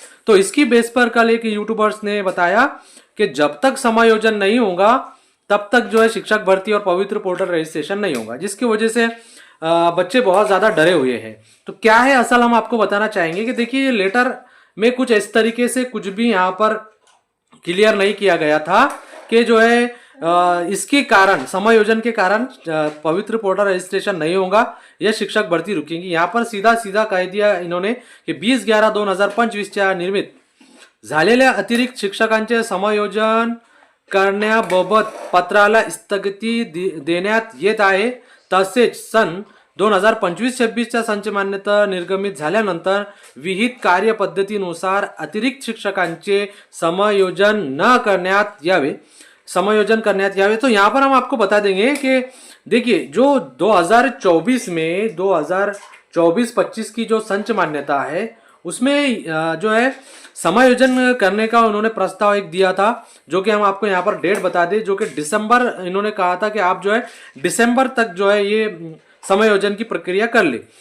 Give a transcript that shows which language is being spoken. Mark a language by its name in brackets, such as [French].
[Hindi] तो इसकी बेस पर कल एक यूट्यूबर्स ने बताया कि जब तक समायोजन नहीं होगा तब तक जो है शिक्षक भर्ती और पवित्र पोर्टल रजिस्ट्रेशन नहीं होगा, जिसकी वजह से बच्चे बहुत ज़्यादा डरे हुए हैं। तो क्या है असल, हम आपको बताना चाहेंगे कि देखिए, लेटर में कुछ इस तरीके से कुछ भी यहाँ पर क्लियर नहीं किया गया था कि जो है इसके कारण, समायोजन के कारण पवित्र पोर्टल रजिस्ट्रेशन नहीं होगा या शिक्षक भर्ती रुकेंगी। यहाँ पर सीधा सीधा कह दिया इन्होंने कि [Marathi] 20/11/2025 निर्मित झालेल्या अतिरिक्त शिक्षकांचे समायोजन करण्याबाबत पत्राला स्थगिती देण्यात येत आहे। तसेच सन 2025-26च्या संच मान्यता निर्गमित झाल्यानंतर विहित कार्यपद्धतीनुसार अतिरिक्त शिक्षकांचे समायोजन करण्यात यावे। [Hindi] तो यहाँ पर हम आपको बता देंगे कि देखिए, जो 2024 में 2024-25 की जो संच मान्यता है उसमें जो है समायोजन करने का उन्होंने प्रस्ताव एक दिया था, जो कि हम आपको यहाँ पर डेट बता दें, जो कि दिसंबर, इन्होंने कहा था कि आप जो है दिसंबर तक जो है ये समायोजन की प्रक्रिया कर ले।